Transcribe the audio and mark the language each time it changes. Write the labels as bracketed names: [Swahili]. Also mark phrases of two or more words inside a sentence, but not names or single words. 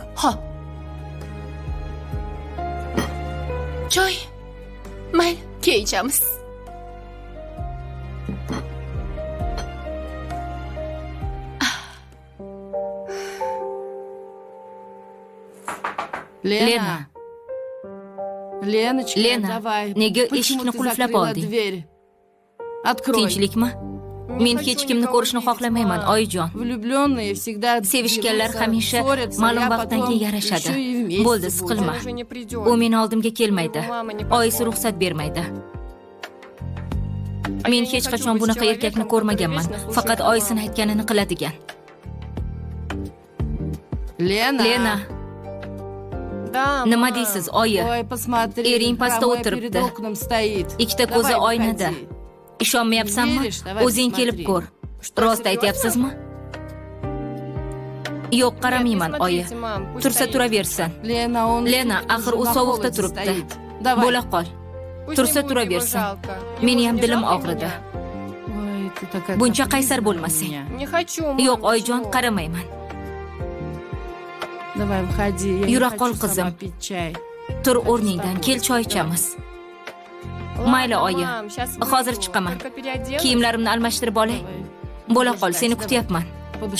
[Uzbek] Xo'p. Choy. Mayli, keyin ichamiz. Lena. [Russian] Леночка, Lena, давай. [Uzbek] nega [Russian] Почему [Uzbek] eshikni [Russian] ты [Uzbek] qulflab [Russian] закрыла [Uzbek] olding? [Russian] дверь? Открой. [Uzbek] Tinchlikmi? Men hech kimni ko'rishni xohlamayman, oyijon. [Russian] Влюбленные всегда [Uzbek] Sevishganlar [Russian] дерутся, [Uzbek] hamisha [Russian] ссорятся, [Uzbek] ma'lum [Russian] а [Uzbek] vaqtdan [Russian] потом [Uzbek] keyin yarashadi. [Russian] еще и вместе [Uzbek] Bo'ldi, [Russian] будут. [Uzbek] siqilma. U meni oldimga kelmaydi. Oyisi ruxsat bermaydi. Men hech qachon bunaqa erkakni ko'rmaganman. Faqat oyisini aytganini qiladigan. Lena, [Russian] Да, [Uzbek] nima [Russian] мам. [Uzbek] deysiz, oyi? [Russian] Ой, посмотри, [Uzbek] Ering pastda [Russian] прямо [Uzbek] o'tiribdi. [Russian] перед окном стоит. [Uzbek] Ikkita ko'zi [Russian] Давай, [Uzbek] oynada. [Russian] выходи. [Uzbek] Ishonmayapsanmi? [Russian] Verishdi, давай, [Uzbek] O'zing kelib [Russian] посмотри. [Uzbek] ko'r. [Russian] Что, [Uzbek] Rost [Russian] серьезно? [Uzbek] aytyapsizmi? Yo'q, qaramayman, [Russian] Нет, не [Uzbek] oyi. [Russian] смотрите, мам, пусть [Uzbek] Tursa [Russian] стоит. [Uzbek] turaversin. [Russian] Lena, он [Uzbek] Lena, axir u [Russian] на [Uzbek] sovuqda [Russian] холоде [Uzbek] turibdi. [Russian] стоит. Давай. [Uzbek] Bo'la qol. [Russian] Пусть [Uzbek] Tursa [Russian] не будет его [Uzbek] turaversin. [Russian] жалко. [Uzbek] Meni [Russian] Ему [Uzbek] ham [Russian] не [Uzbek] dilim [Russian] жалко [Uzbek] og'ridi. [Russian] меня? Ой, ты такая [Uzbek] Buncha [Russian] капризная [Uzbek] qaysar [Russian] у [Uzbek] bo'lmasang. [Russian] меня. Не хочу, мам, [Uzbek] Yo'q, oyijon, [Russian] почему? [Uzbek] qaramayman. [Russian] Давай, выходи, я [Uzbek] Yura [Russian] не [Uzbek] qol, [Russian] хочу [Uzbek] qizim. [Russian] сама пить чай. [Uzbek] Tur o'rningdan, kel choy ichamiz. Mayli, [Russian] Ладно, [Uzbek] oyi. [Russian] мам, щас [Uzbek] Hozir [Russian] выйду. [Uzbek] chiqaman. [Russian] Только переоденусь. [Uzbek] Kiyimlarimni almashtirib olay. [Russian] Давай. [Uzbek] Bo'la qol, [Russian] Подождать, [Uzbek] seni [Russian] давай. [Uzbek] kutyapman. [Russian] Подожди.